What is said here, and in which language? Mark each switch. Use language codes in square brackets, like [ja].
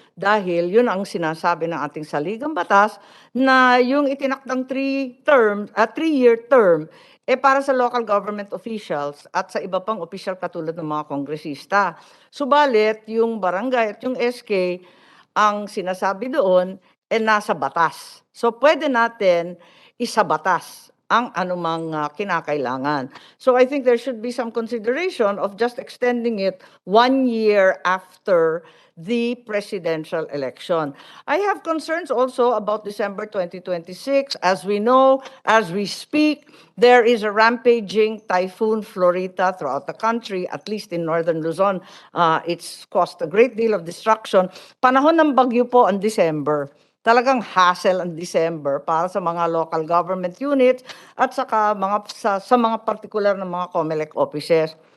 [tl] Dahil yun ang sinasabi ng ating saligang batas na yung itinakdang [en] 3-year term [tl] para sa [en] local government officials [tl] at sa iba pang official katulad ng mga kongresista. Subalit, yung barangay at yung SK, ang sinasabi doon nasa batas. So pwede natin isabatas ang anumang kinakailangan. [en] So I think there should be some consideration of just extending it 1 year after the presidential election. I have concerns also about December 2026. As we know, as we speak, there is a rampaging typhoon Florita throughout the country, at least in northern Luzon. It's caused a great deal of destruction. [tl] Panahon ng bagyo po ang December. Talagang hassle ang December para sa mga [en] local government units [tl] at saka sa mga particular na mga COMELEC offices.